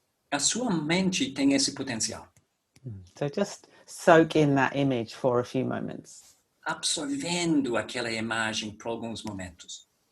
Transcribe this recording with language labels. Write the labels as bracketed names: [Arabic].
[Portuguese] A sua mente tem esse potencial. [English] So just soak in that image for a few moments. [Portuguese] absorvendo aquela imagem por alguns momentos.